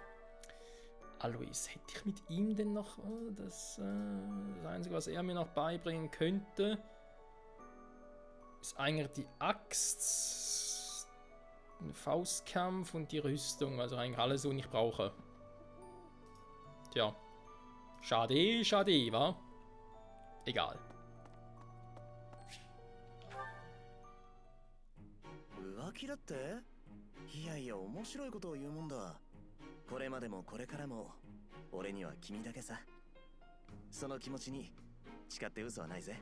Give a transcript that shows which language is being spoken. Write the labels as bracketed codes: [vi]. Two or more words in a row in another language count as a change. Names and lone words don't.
[de] Alois, hätte ich mit ihm denn noch das Einzige, was er mir noch beibringen könnte, ist eigentlich die Axt, ein Faustkampf und die Rüstung, also eigentlich alles, was ich brauche. Tja, schade, wa? Egal. [ja] 浮気だって？いやいや面白いことを言うもんだ。これまでもこれからも俺には君だけさ。その気持ちに誓って嘘はないぜ。